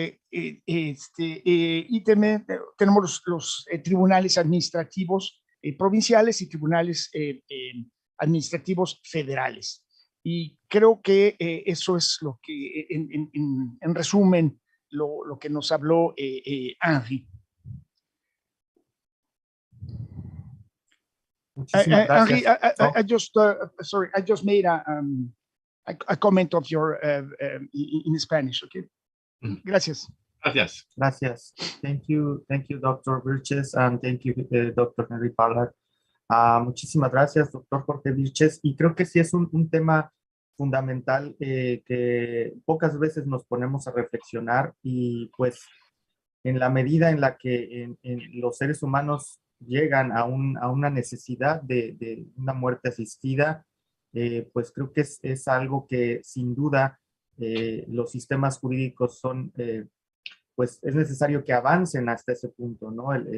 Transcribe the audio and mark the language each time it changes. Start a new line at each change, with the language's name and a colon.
Spanish: Y también tenemos los tribunales administrativos provinciales y tribunales administrativos federales. Y creo que eso es lo que, en resumen, lo que nos habló Henry.
English: Henry, I just made a comment of your in Spanish, okay?
Spanish: Gracias. Gracias. Gracias.
English: Thank you, Dr. Birches, and thank you, Dr.
Spanish: Henry Ballard. Muchísimas gracias, doctor Jorge Birches. Y creo que sí es un tema fundamental que pocas veces nos ponemos a reflexionar, y pues en la medida en la que los seres humanos llegan a una necesidad de una muerte asistida, pues creo que es algo que sin duda los sistemas jurídicos pues es necesario que avancen hasta ese punto, ¿no?